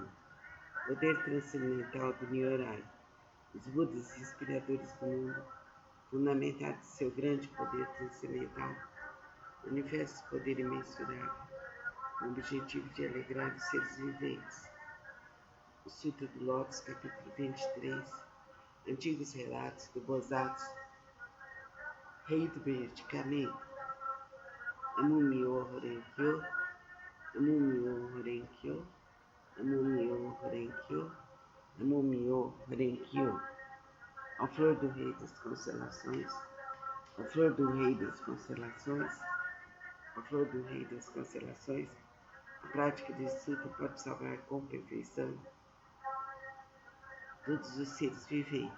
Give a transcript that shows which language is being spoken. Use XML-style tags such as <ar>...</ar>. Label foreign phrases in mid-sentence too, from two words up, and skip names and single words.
<pt>Poder transcendental do Nyorai. Os Budas inspiradores do mundo, fundamentados em seu grande poder transcendental, manifestam o poder imensurável, com o objetivo de alegrar os seres viventes. O Sutra do Lótus, capítulo 23. Antigos relatos do Bosatsu, rei do medicamento.</pt> <ja>南無妙法蓮華経、南無妙法蓮華経、南無妙法蓮華経、南無妙法蓮華経.</ja> <pt>A flor do rei das constelações, a flor do rei das constelações, a flor do rei das constelações, a prática desse sutra pode salvar com perfeição todos os seres viventes.</pt>